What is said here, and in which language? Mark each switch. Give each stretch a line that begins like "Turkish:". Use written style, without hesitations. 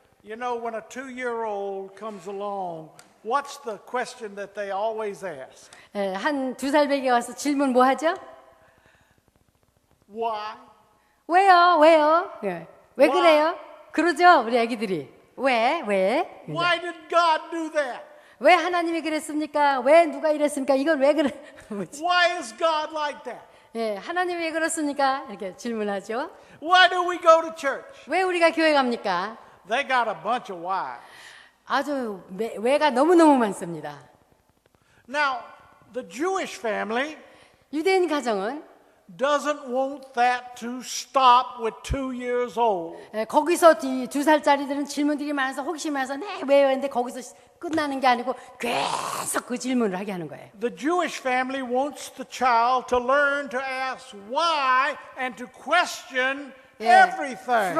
English: You know, when a 2-year-old comes along, what's the question that they always ask?
Korean: 한 2살 배기가 와서 질문 뭐 하죠?
English: Why?
Korean: 왜요? 왜 그래요? 그러죠, 우리 애기들이. 왜?
English: Why did God do that?
Korean: 왜 하나님이 그랬습니까? 왜 누가 이랬습니까? 이건 왜 그래? 뭐지?
English: Why is God like that?
Korean: 예, 하나님이 왜 그렇습니까? 이렇게 질문하죠.
English: Why do we go to church?
Korean: 왜 우리가 교회 갑니까?
English: They got a bunch of whys.
Korean: 아주 왜가 너무너무 많습니다.
English: Now, the Jewish family
Korean: 유대인 가정은
English: doesn't want that to stop with 2 years old.
Korean: 예, 거기서 2살짜리들은 질문들이 많아서 호기심이 많아서 네, 왜요? 근데 거기서 끝나는 게 아니고 계속 그 질문을 하게 하는 거예요.
English: The Jewish family wants the child to learn to ask why and to question everything.